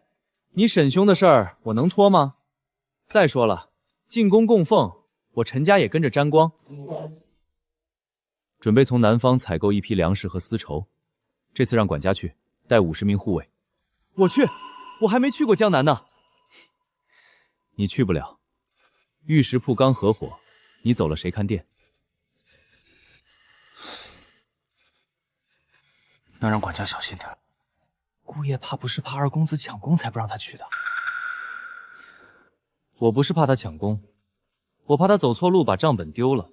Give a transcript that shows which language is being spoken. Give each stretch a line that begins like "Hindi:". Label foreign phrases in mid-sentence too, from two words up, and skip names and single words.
Chinese: 你沈兄的事兒我能拖嗎？再說了，進宮供奉，我陳家也跟着沾光。準備從南方採購一批糧食和絲綢，這次讓管家去，帶50名護衛。我去，我還沒去過江南呢。你去不了，玉石鋪剛合夥，你走了誰看店？那讓管家小心點。姑爺怕不是怕二公子搶功才不讓他去的？我不是怕他搶功，我怕他走錯路把賬本丟了。